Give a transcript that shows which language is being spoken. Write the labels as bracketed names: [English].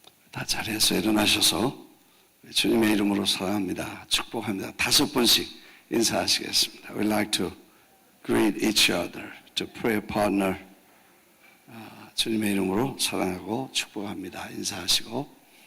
[Korean] 다 자리에서 일어나셔서 주님의 이름으로 사랑합니다, 축복합니다 5번씩 인사하시겠습니다. [English] We'd like to greet each other, to pray partner. [Korean] 주님의 이름으로 사랑하고 축복합니다 인사하시고,